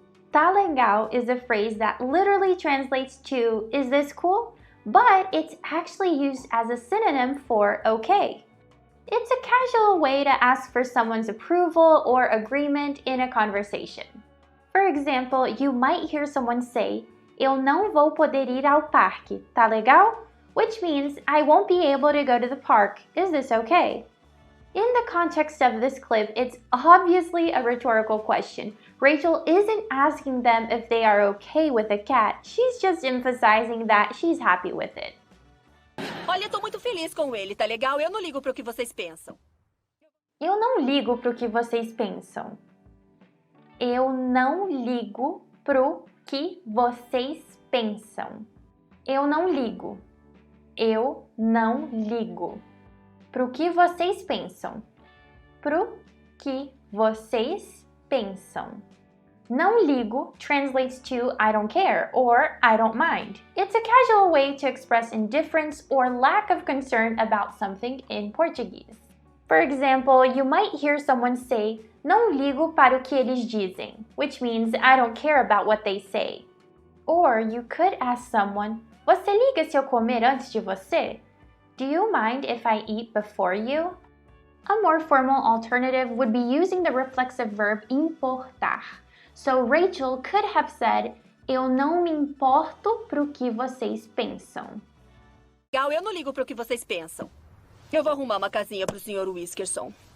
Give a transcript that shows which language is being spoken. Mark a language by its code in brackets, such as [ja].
[pt] Tá legal [en] is a phrase that literally translates to, is this cool? But it's actually used as a synonym for okay. It's a casual way to ask for someone's approval or agreement in a conversation. For example, you might hear someone say, [pt] eu não vou poder ir ao parque, tá legal? [en] Which means I won't be able to go to the park. Is this okay? In the context of this clip, it's obviously a rhetorical question. Rachel isn't asking them if they are okay with a cat. She's just emphasizing that she's happy with it. [pt] Olha, eu tô muito feliz com ele, tá legal? Eu não ligo pro que vocês pensam. Eu não ligo pro que vocês pensam. Eu não ligo pro que vocês pensam. Eu não ligo. Eu não ligo. Pro que vocês pensam. Pro que vocês pensam. Não ligo [en] translates to I don't care or I don't mind. It's a casual way to express indifference or lack of concern about something in Portuguese. For example, you might hear someone say, [pt] não ligo para o que eles dizem, [en] which means I don't care about what they say. Or you could ask someone, [pt] você liga se eu comer antes de você? [en] Do you mind if I eat before you? A more formal alternative would be using the reflexive verb importar. So Rachel could have said, [pt] eu não me importo pro que vocês pensam. Legal, eu não ligo pro que vocês pensam. Eu vou arrumar uma casinha pro Sr. Whiskerson.